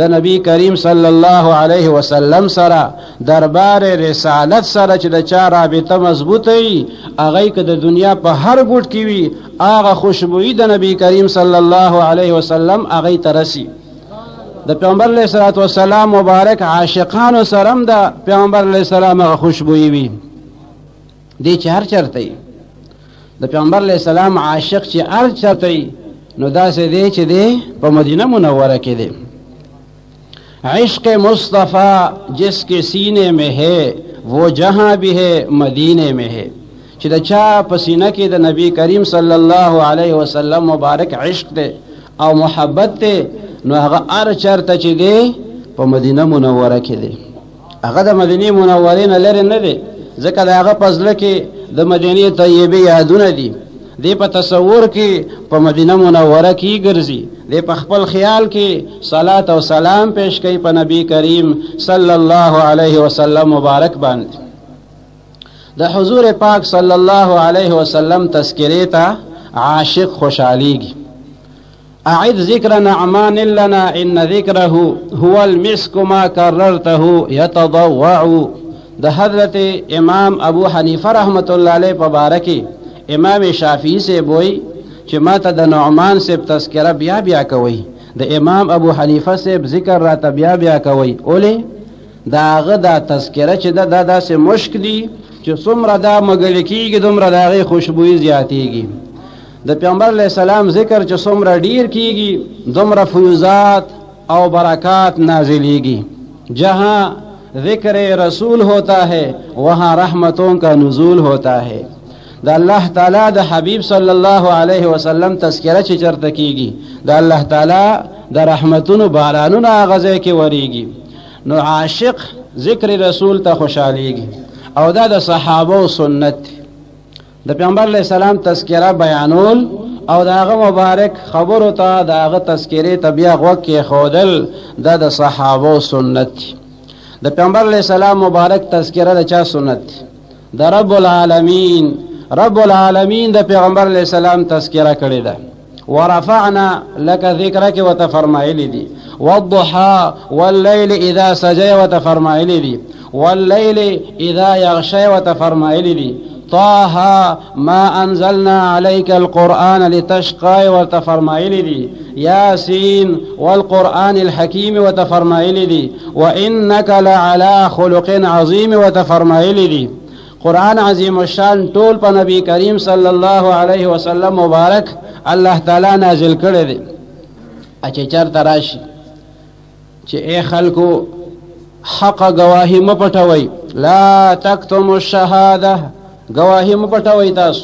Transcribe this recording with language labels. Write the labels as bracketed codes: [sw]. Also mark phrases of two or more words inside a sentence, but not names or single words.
[ps] نبی کریم صلی الله علیه وسلم سره دربار رسالت سره چې د چا رابطه مضبوطه وي هغې که د دنیا په هر ګوټ کې وي هغه خوشبویي د نبی کریم صلی الله علیه وسلم هغې ته رسي د پیغمبر علیه الصلاة والسلام مبارک عاشقانو سره هم د پیغمبر علیه السلام هغه خوشبویي وي دی چې هر چېرته وي د پیغمبر علیه السلام عاشق چې هر چېرته وي نو داسې دی چې دی په مدینه منوره کې دی [ur] عشق مصطفیٰ جس کے سینے میں ہے وہ جہاں بھی ہے مدینے میں ہے [ps] چې د چا په سینه کې د نبی کریم صلی الله علیه وسلم مبارک عشق دی او محبت دی نو هغه هر چېرته چې دی په مدینه منوره کې دی هغه د مدینې منورې نه لرې نه دی ځکه د هغه په زړه کې د مدینې طیبې یادونه دي دی په تصور کې په مدینه منوره کې ګرځي دی په خپل خیال کې صلات او سلام پیش کوي په نبی کریم صلی الله علیه وسلم مبارک باندې د حضور پاک صلی الله علیه وسلم تذکرې ته عاشق خوشحالیږي [ar] اعد ذکر نعمان لنا ان ذکره هو المسک ما کررته یتضوع [ps] د حضرت امام ابو حنیفه رحمت الله علیه په باره کې امام شافعی سے بوئی چې ما ته د نعمان صاحب تذکره بیا بیا کوي د امام ابو حنیفه صاحب ذکر راته بیا بیا کوي اولې د هغه دا تذکره چې دا داسې مشک دي چې څومره دا مګل کېږي دومره د هغې خوشبویي زیاتېږي د پیغمبر علیه السلام ذکر چې څومره ډیر کېږي دومره فیوزات او برکات نازلیږي [ur] جہاں ذکر رسول ہوتا ہے وہاں رحمتوں کا نزول ہوتا ہے [ps] د الله تعالی د حبیب صلی الله علیه وسلم تذکره چې چرته کیږي د الله تعالی د رحمتونو بارانونه هغه ځای کې وریږي نو عاشق ذکر رسول ته خوشحالیږي او دا د صحابو سنت د پیغمبر علیه السلام تذکره بیانول او د هغه مبارک خبرو ته د هغه تذکرې ته بیا غوږ کېښودل دا د صحابو سنت د پیغمبر علیه السلام مبارک تذکره د چا سنت د رب العالمین رب العالمین د پیغمبر علیہ السلام تذکرہ کړی ده [ar] ورفعنا لك ذکرک [ps] وتفرمایلی دي [ar] والضحى والليل اذا سجى [ps] وتفرمایلی دي [ar] والليل اذا يغشى [ps] وتفرمایلی دي [ar] طه ما انزلنا عليك القرآن لتشقى [ps] وتفرمایلی دي [ar] ياسين والقرآن الحكيم [ps] وتفرمایلی دي [ar] وانك لعلى خلق عظيم [ps] وتفرمایلی دي قرآن عظیم الشان ټول په نبی کریم صلی الله علیه وسلم مبارک الله تعالی نازل کړی دی چې چېرته راشي چې ای خلکو حق گواهی مه پټوئ [ar] لا تکتموا الشهاده [ps] گواهی مه پټوئ تاسو